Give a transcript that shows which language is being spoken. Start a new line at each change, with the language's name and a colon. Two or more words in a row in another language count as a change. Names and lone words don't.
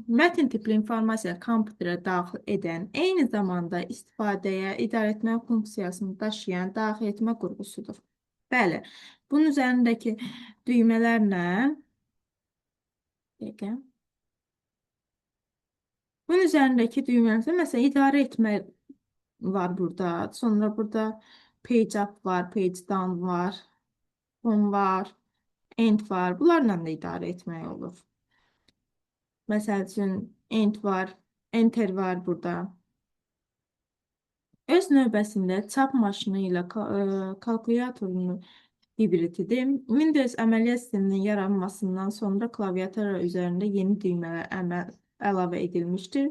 Azerbaijani: Mətn tipli informasiya kompüterə daxil edən, eyni zamanda istifadəyə, idarə etmə funksiyasını daşıyan daxil etmə qurğusudur. Bəli, bunun üzərindəki düymələrlə bunun üzərindəki düymələrlə məsələn, idarə etmə var burada. Sonra burada
English: page up
Azerbaijani: var,
English: page down
Azerbaijani: var, home var, end var. Bunlarla da idarə etmək olur. Məsəl üçün, end var, enter var burada. Öz növbəsində çap maşını ilə kalkulyatorunu hibrididir. Windows əməliyyat sisteminin yaranmasından sonra klaviatura üzərində yeni düymələr əlavə edilmişdir.